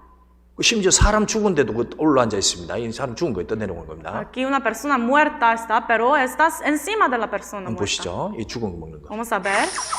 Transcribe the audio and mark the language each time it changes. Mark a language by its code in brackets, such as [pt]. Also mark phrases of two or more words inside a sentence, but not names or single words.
[ko] 심지어 사람 죽은데도 올라앉아 있습니다. 이 사람 죽은 거에 떠내려온 겁니다. [es] Aquí una persona muerta está, pero estás encima de la persona [ko] 한번 [es] muerta. [ko] 보시죠. 이 죽은 거 먹는 거. [es] Vamos a ver.